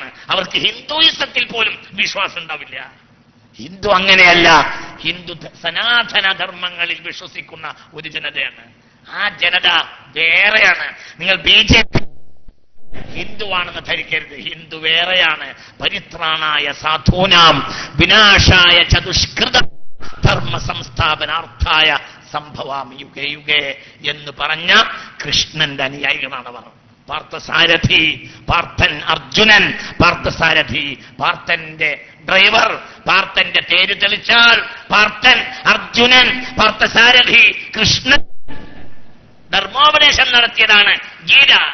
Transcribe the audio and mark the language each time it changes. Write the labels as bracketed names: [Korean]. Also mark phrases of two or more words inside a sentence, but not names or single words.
[Malayalam] അവർക്ക് ഹിന്ദുയിസത്തിൽ പോലും വിശ്വാസം ഉണ്ടാവില്ല. ഹിന്ദു അങ്ങനെയല്ല. ഹിന്ദു സനാതന ധർമ്മങ്ങളിൽ വിശ്വസിക്കുന്ന ഒരു ജനതയാണ്. ആ ജനത വേറെയാണ്. നിങ്ങൾ BJP ഹിന്ദുവാണെന്ന് ധരിക്കരുത്. ഹിന്ദു വേറെയാണ്. [Sanskrit] പരിത്രാണായ സാധൂനാം വിനാശായ ചതുഷ്കൃത ധർമ്മ സംസ്ഥാപനാർത്ഥായ സംഭവാമി യുഗേ യുഗേ [Malayalam] എന്ന് പറഞ്ഞ കൃഷ്ണന്റെ അനുയായികളാണ് അവർ. പാർത്ഥസാരഥി, പാർത്ഥൻ അർജുനൻ, പാർത്ഥസാരഥി പാർത്ഥന്റെ ഡ്രൈവർ, പാർത്ഥന്റെ തേര് തെളിച്ചാൽ പാർത്ഥൻ അർജുനൻ, പാർത്ഥസാരഥി കൃഷ്ണൻ. ധർമ്മോപദേശം നടത്തിയതാണ് ഗീത.